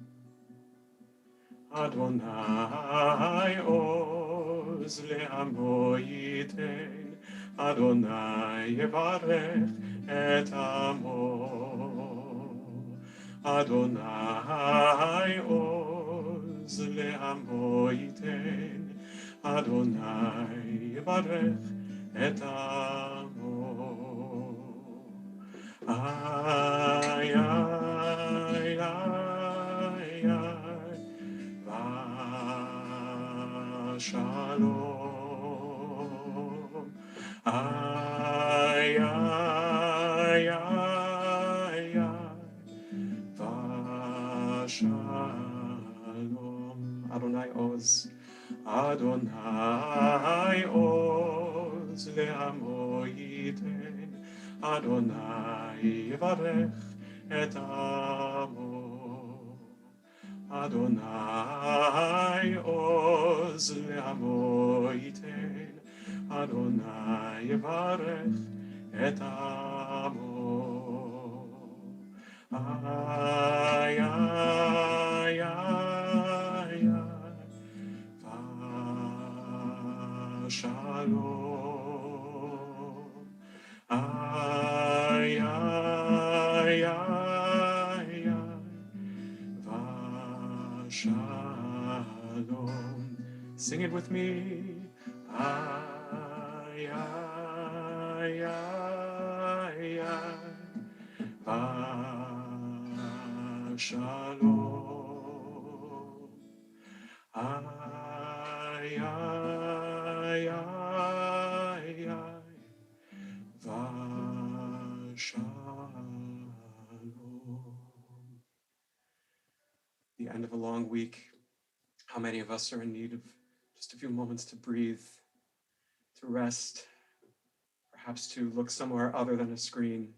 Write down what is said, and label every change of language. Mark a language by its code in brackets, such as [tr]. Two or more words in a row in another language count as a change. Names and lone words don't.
[he] אדוני עוז לעמו יתן, אדוני יברך את עמו. אדוני עוז לעמו יתן, אדוני יברך את עמו. Ay, ay, ay, ay, Shalom. Ay, ay, ay, ay, Shalom. אדוני עוז, אדוני עוז, לעמו יתן, אדוני יברך את עמו. אדוני עוז לעמו יתן, אדוני יברך את עמו. Ay, ay, ay, ay, Shalom. Ay, ay, ay, ay, Shalom. [en] Sing it with me. Ay, ay, ay, ay, Shalom. Ay, ay, ay, ay, Shalom. end of a long week, how many of us are in need of just a few moments to breathe, to rest, perhaps to look somewhere other than a screen.